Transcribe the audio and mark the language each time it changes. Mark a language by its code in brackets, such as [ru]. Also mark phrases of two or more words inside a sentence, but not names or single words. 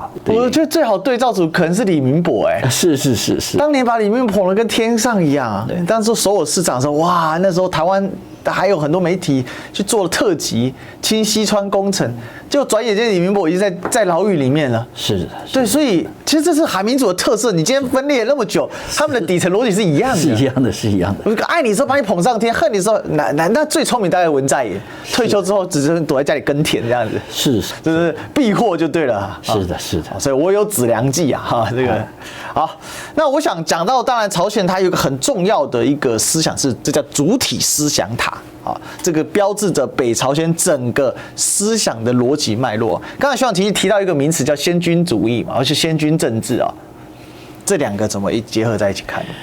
[zh] 我覺得最好對照組可能是李明博是，當年把李明博捧得跟天上一樣當時首爾市長的時候，哇，那時候台灣還有很多媒體去做了特輯，清溪川工程，結果轉眼間李明博已經在牢獄裡面了。是，對，所以其實這是韓民主的特色。你今天分裂了那麼久，他們的底層邏輯是一樣的，是一樣的。愛你的時候把你捧上天，恨你的時候，那最聰明大概文在寅，退休之後只是躲在家裡耕田這樣子，就是避禍就對了。是的。所以我有子良計這個好。那我想講到，當然朝鮮它有一個很重要的一個思想是，這叫主體思想塔。這個標誌着北朝鮮整個思想的邏輯脈絡。剛才學長提到一個名詞叫先軍主義嘛，而且先軍政治這兩個怎麼一結合在一起看？